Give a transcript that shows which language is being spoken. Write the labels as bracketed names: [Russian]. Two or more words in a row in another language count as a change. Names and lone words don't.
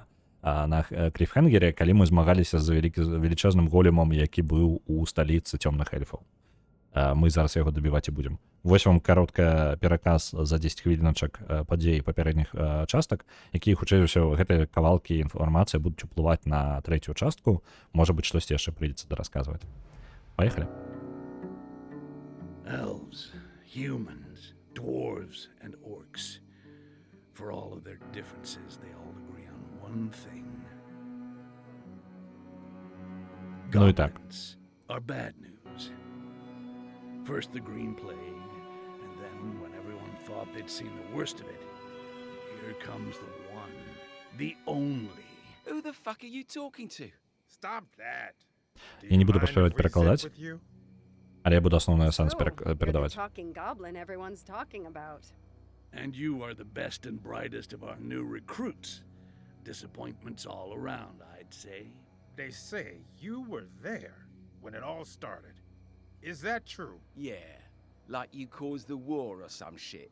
[Belarusian] На кліфхенгере, калі мы змагаліся з велічэзным големам, які быў у сталіцы цёмных эльфаў. Мы зараз яго дабіваць і будзем. Вось вам каротка пераказ за 10 хвіліначак падзей папярэдніх частак, якія, хутчэй за ўсё, гэтыя кавалкі інфармацыі будуць уплываць на трэцюю частку. Можа быць, штосьці яшчэ прыйдзецца дарасказваць. Паехалі. [English] Elves, humans, dwarves, and orcs. For all of their differences, they all agree on one thing. [Belarusian] Ну і так. [English] Goblins are bad news. First the Green Plague, and then when everyone thought they'd seen the worst of it, here comes the one, the only. Who the fuck are you talking to? Stop that. [Belarusian] Я не буду паспяваць перакладаць, але я буду асноўны сэнс [English] So, you're the [Belarusian] перадаваць. [English] talking goblin everyone's talking about. And you are the best and brightest of our new recruits. Disappointments all around, I'd say. They say you were there when it all started. Is that true? Yeah, like you caused the war or some shit.